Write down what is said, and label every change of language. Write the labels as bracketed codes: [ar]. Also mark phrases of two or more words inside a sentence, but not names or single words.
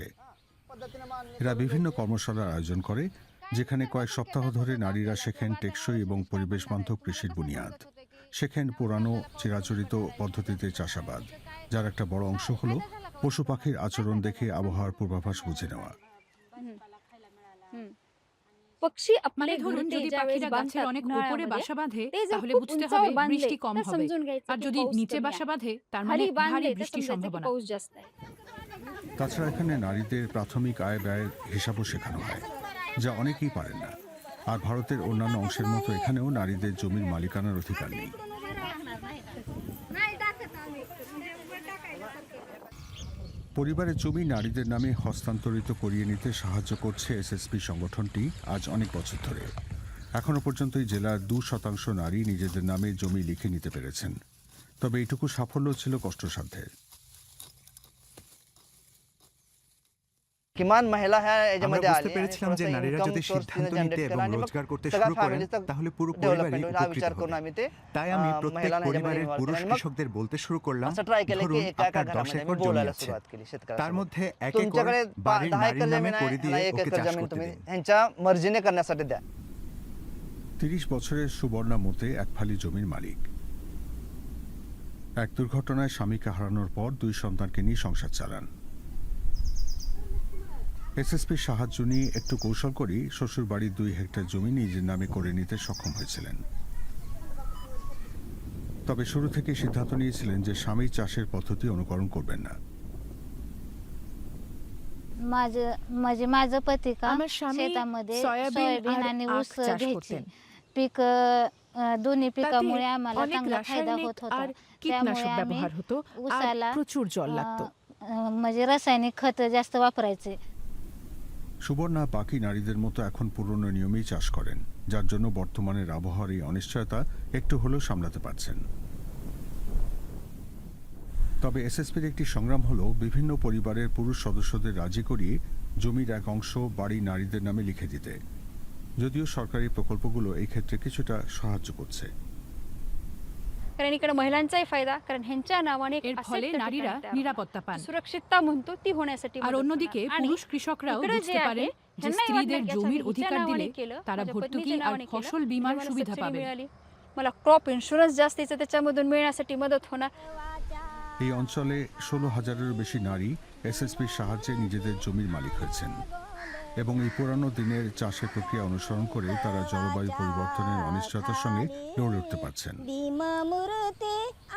[bn] এরা বিভিন্ন কর্মশালার আয়োজন করে, যেখানে কয়েক সপ্তাহ ধরে নারীরা শেখেন টেকসই এবং পরিবেশ বান্ধব কৃষির বুনিয়াদ, শেখেন পুরানো চিরাচরিত পদ্ধতিতে চাষাবাদ, যার একটা বড় অংশ হলো পশু পাখির আচরণ দেখে আবহাওয়ার পূর্বাভাস বুঝে নেওয়া। [mr] पक्षी [bn] মানে [mr] आपले [bn] ধরুন [mr] घरटे [bn] যদি [mr] ज्यावेळेस [bn] পাখিরা গাছের [mr] बांधतात [bn] অনেক উপরে [mr] उन्हाळ्यामध्ये, [bn] বাসা বাঁধে [mr] ते जर [bn] তাহলে [mr] खूप [bn] বুঝতে [mr] उंचावर [bn] হবে [mr] बांधले [bn] বৃষ্টি কম [mr] तर [bn] হবে, [mr] समजून घ्यायचं [bn] আর [mr] की [bn] যদি [mr] पाऊस [bn] নিচে [mr] कमी [bn] বাসা [mr] आहे. [bn] বাঁধে তার মানে [mr] खाली [bn] ভারী [mr] बांधले तर [bn] বৃষ্টির [mr] समजायचं की [bn] সম্ভাবনা। [mr] पाऊस जास्त आहे। [bn] তাছাড়া এখানে নারীদের প্রাথমিক আয় ব্যয়ের হিসাবও শেখানো হয়, যা অনেকেই পারেন না। আর ভারতের অন্যান্য অংশের মতো এখানেও নারীদের জমির মালিকানার অধিকার নেই। পরিবারের জমি নারীদের নামে হস্তান্তরিত করিয়ে নিতে সাহায্য করছে এসএসপি সংগঠনটি আজ অনেক বছর ধরে। এখনো পর্যন্ত এই জেলার 2% নারী নিজেদের নামে জমি লিখে নিতে পেরেছেন। তবে এইটুকু সাফল্য ছিল কষ্টসাধ্যের। [mr] किमान महिला ह्या [bn] আমরা [mr] याच्यामध्ये [bn] বুঝতে [mr] आली आणि [bn] পেরেছিলাম যে [mr] थोडंसं [bn] নারীরা [mr] income [bn] যদি [mr] source [bn] সিদ্ধান্ত [mr] तिने [bn] নিতে [mr] generate [bn] এবং [mr] केला आणि मग [bn] রোজগার করতে [mr] सगळ्या [bn] শুরু করেন [mr] फॅमिलीचा [bn] তাহলে পুরো [mr] डेव्हलपमेंट [bn] পরিবারই [mr] होईल हा [bn] উপকৃত [mr] विचार करून [bn] হবে। [mr] आम्ही ते [bn] তাই আমি প্রত্যেক [mr] महिलांना ह्याच्यामध्ये [bn] পরিবারের [mr] involve [bn] পুরুষ [mr] केलं आणि मग [bn] কৃষকদের বলতে শুরু করলাম, [mr] असं ट्राय केलं की [bn] ধরুন [mr] एका एका [bn] আপনার 10 [mr] घरामध्ये [bn] একর [mr] आम्ही [bn] जमी [mr] बोलायला [bn] আছে, [mr] सुरुवात केली [bn] তার [mr] शेतकऱ्यांसोबत [bn] মধ্যে 1 একর [mr] तुमच्याकडे [bn] বাড়ির [mr] 10 [bn] নারীর [mr] एकर [bn] নামে [mr] जमीन [bn] করে [mr] आहे [bn] দিয়ে [mr] ह्याला 1 [bn] ওকে [mr] एकर [bn] চাষ [mr] जमीन [bn] করতে [mr] तुम्ही [bn] দিন। [mr] ह्यांच्या मर्जीने करण्यासाठी द्या। [bn] 30 বছরের সুবর্ণা মতে এক ফালি জমির মালিক। এক দুর্ঘটনায় স্বামীকে হারানোর পর 2 সন্তানকে নিয়ে সংসার চালান। এসএসপির সাহায্য নিয়ে একটু কৌশল করেই শ্বশুর বাড়ির 2 হেক্টর জমি নিজের নামে করে নিতে সক্ষম হয়েছিলেন। তবে শুরু থেকে সিদ্ধান্ত নিয়েছিলেন যে স্বামী চাষের পদ্ধতি অনুকরণ করবেন না। [mr] माझं पती का [bn] আমার স্বামী [mr] शेतामध्ये [bn] সয়াবিন [mr] सोयाबीन [bn] আর [mr] आणि [bn] আখ [mr] ऊस [bn] চাষ [mr] घ्यायचे [bn] করতেন। [mr] पीक दोन्ही [bn] তাতে [mr] पिकामुळे आम्हाला [bn] অনেক [mr] चांगला फायदा [bn] রাসায়নিক [mr] होत होता [bn] আর [mr] त्यामुळे [bn] কীটনাশক [mr] आम्ही [bn] ব্যবহার হতো আর [mr] ऊसाला [bn] প্রচুর জল লাগতো। [mr] म्हणजे रासायनिक खत जास्त वापरायचे। [bn] সুবর্ণা বাকি নারীদের মতো এখন পুরনো নিয়মেই চাষ করেন, যার জন্য বর্তমানের আবহাওয়ার এই অনিশ্চয়তা একটু হলেও সামলাতে পারছেন। তবে এসএসপির একটি সংগ্রাম হলো বিভিন্ন পরিবারের পুরুষ সদস্যদের রাজি করিয়ে জমির এক অংশ বাড়ি নারীদের নামে লিখে দিতে, যদিও সরকারি প্রকল্পগুলো এই ক্ষেত্রে কিছুটা সাহায্য করছে। [mr] कारण इकडे महिलांचाही फायदा, कारण ह्यांच्या नावाने एक [bn] এর [mr] asset [bn] ফলে [mr] त्या [bn] নারীরা [mr] ठिकाणी तयार [bn] নিরাপত্তা [mr] होतं. [bn] পান। [mr] सुरक्षितता म्हणतो ती होण्यासाठी [bn] আর [mr] मदत [bn] অন্যদিকে [mr] होणार. आणि [bn] পুরুষ কৃষকরাও [mr] इकडे जे [bn] বুঝতে [mr] आहे, [bn] পারেন যে [mr] ह्यांनाही [bn] স্ত্রীদের [mr] वाटलं की [bn] জমির [mr] अच्छा, मी [bn] অধিকার [mr] हिच्या [bn] দিলে [mr] नावाने केलं, [bn] তারা [mr] माझ्या [bn] ভর্তুকি [mr] पत्नीच्या [bn] আর [mr] नावाने केलं, [bn] ফসল [mr] म्हणजे [bn] বীমার [mr] मला [bn] সুবিধা [mr] सबसिडी [bn] পাবেন। [mr] मिळाली. मला [en] crop insurance [mr] जास्तीचं त्याच्यामधून मिळण्यासाठी मदत होणार। [bn] এই অঞ্চলে 16,000-এরও বেশি নারী এসএসপির সাহায্যে নিজেদের জমির মালিক হয়েছেন এবং এই পুরানো দিনের চাষের প্রক্রিয়া অনুসরণ করে তারা জলবায়ু পরিবর্তনের অনিশ্চয়তার সঙ্গে লড়ে উঠতে পারছেন।